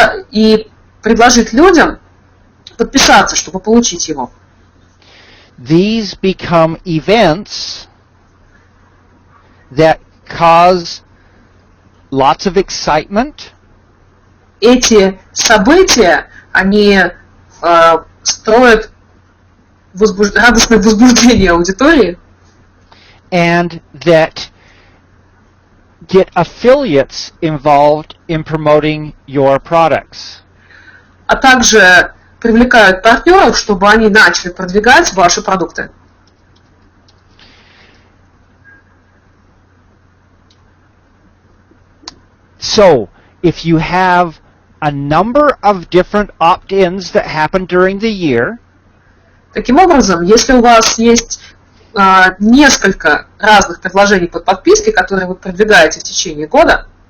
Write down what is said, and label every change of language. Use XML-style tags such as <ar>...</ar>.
<ru>и предложить людям подписаться, чтобы получить его.</ru> <en>These become events that cause lots of excitement</en> <ru>Эти события, они строят радостное возбуждение аудитории</ru> <en>and that get affiliates involved in promoting your products.</en> <ru>а также привлекают партнеров, чтобы они начали продвигать ваши продукты.</ru> <en>So, if you have a number of different opt-ins that happen during the year,</en> <ru>Таким образом, если у вас есть несколько разных предложений под подпиской, которые вы продвигаете в течение года,</ru>